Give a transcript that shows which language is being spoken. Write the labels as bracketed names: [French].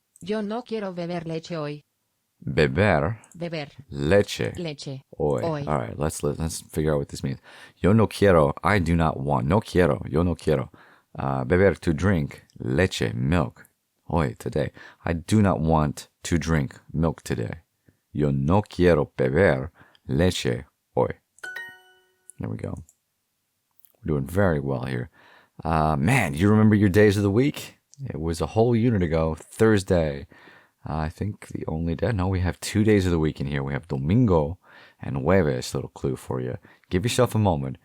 [Spanish] Yo no quiero beber leche hoy. beber Beber leche leche hoy. hoy. [English] All right, let's figure out what this means. [Spanish] Yo no quiero, [English] I do not want. [Spanish] No quiero, yo no quiero. Beber, [English] to drink. [Spanish] Leche, [English] milk. [Spanish] Hoy, [English] today. I do not want to drink milk today. [Spanish] Yo no quiero beber leche hoy. [English] There we go. We're doing very well here. Man, do you remember your days of the week? It was a whole unit ago, Thursday. I think the only day. No, we have 2 days of the week in here. We have Domingo and Jueves. Little clue for you. Give yourself a moment.